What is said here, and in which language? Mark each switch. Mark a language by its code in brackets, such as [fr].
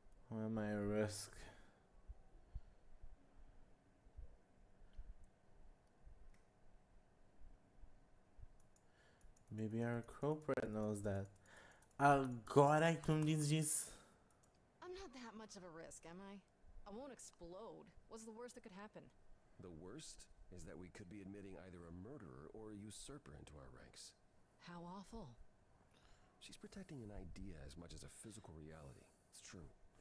[en] How am I a risk? Maybe our culprit knows that. [pt] Agora que tu me dizes isso. [en] I'm not that much of a risk, am I? I won't explode. What's the worst that could happen? The worst is that we could be admitting either a murderer or a usurper into our ranks. How awful. She's protecting an idea as much as a physical reality. It's true.